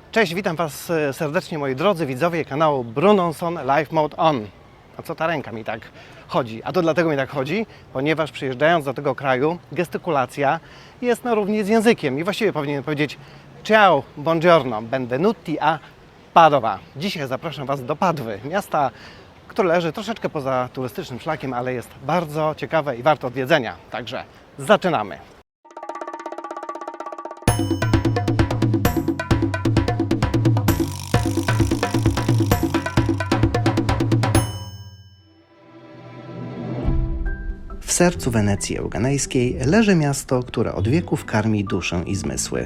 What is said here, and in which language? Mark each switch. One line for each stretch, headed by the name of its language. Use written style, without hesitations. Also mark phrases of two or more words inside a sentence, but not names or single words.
Polish: Cześć, witam Was serdecznie moi drodzy widzowie kanału Brunonson Live Mode On. A co ta ręka mi tak chodzi? A to dlatego mi tak chodzi, ponieważ przyjeżdżając do tego kraju gestykulacja jest na równi z językiem i właściwie powinienem powiedzieć
Italian: ciao, buongiorno, benvenuti a Padova.
Polish: Dzisiaj zapraszam Was do Padwy, miasta, które leży troszeczkę poza turystycznym szlakiem, ale jest bardzo ciekawe i warte odwiedzenia. Także zaczynamy! W sercu Wenecji Euganejskiej leży miasto, które od wieków karmi duszę i zmysły.